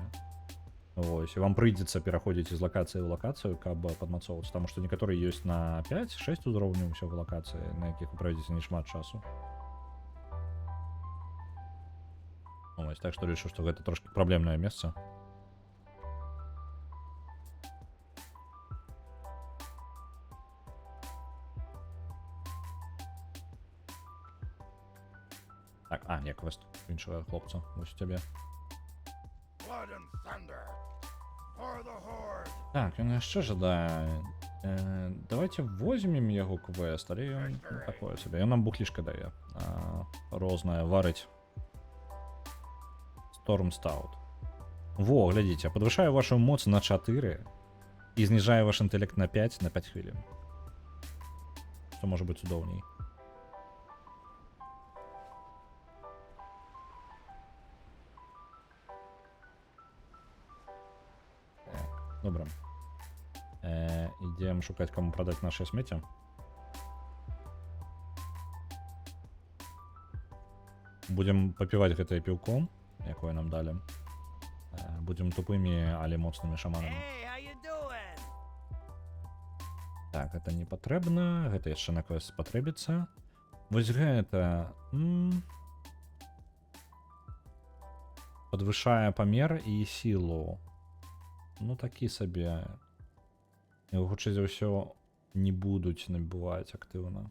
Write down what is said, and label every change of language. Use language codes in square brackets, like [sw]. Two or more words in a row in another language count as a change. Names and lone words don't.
[be] Вось, і вам прыйдзецца пераходзіць з лакацыі ў лакацыю, каб падмацоўвацца, таму што некаторыя ёсць на 5-6 узроўняў усяго лакацыі, на якіх вы правядзеце не шмат часу. Вось, так што лічу, што гэта трошкі праблемнае месца. [uk] Так, не, квест іншого хлопця, ось у тебе. [be] Так, він яшчэ жадае. Давайте возьмем яго квест, але ён такое сабе. Ён нам бухлішка дае. Рознае, варыць. Storm Stout. Во, глядзіце, падвышае вашу моц на 4 і зніжае ваш інтэлект на 5 хвілін. Што можа быць цудоўней. Добра. Ідзем шукаць, каму прадаць наше смецце. Будзем папіваць гэтае піўко, якое нам далі. будзем тупымі, але моцнымі шаманамі. [en] Hey, how you doing? [be] Так, гэта не патрэбна, гэта яшчэ на квест спатрэбіцца. Вось гэта падвышае памер і сілу. Ну такі сабе. Яго хутчэй за ўсё не будуць набываць актыўна.